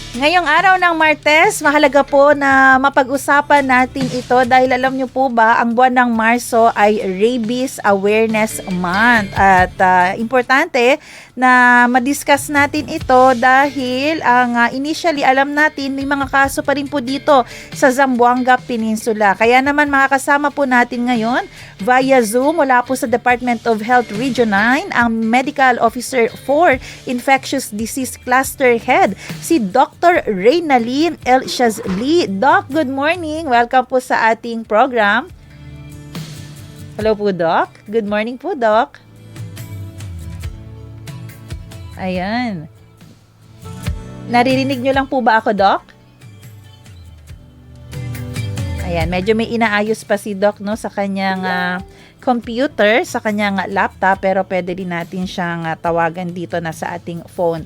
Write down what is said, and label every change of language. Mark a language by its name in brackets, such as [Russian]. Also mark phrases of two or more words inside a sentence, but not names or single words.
[Filipino] Ngayong araw ng Martes, mahalaga po na mapag-usapan natin ito dahil alam niyo po ba, ang buwan ng Marso ay Rabies Awareness Month. At importante na madiscuss natin ito dahil initially alam natin may mga kaso pa rin po dito sa Zamboanga Peninsula. Kaya naman makakasama po natin ngayon via Zoom mula po sa Department of Health Region 9 ang [English] Medical Officer for Infectious Disease Cluster Head, [Filipino] si Dr. Reynalyn L. Shazli. Doc, [English] good morning. [Filipino] Welcome po sa ating program. [English] Hello po, Doc. Good morning po, Doc. [Filipino] Ayan. Naririnig nyo lang po ba ako, Doc? Ayan, medyo may inaayos pa si Doc no, sa kanyang computer, sa kanyang laptop, pero pwede din natin siyang tawagan dito na sa ating phone.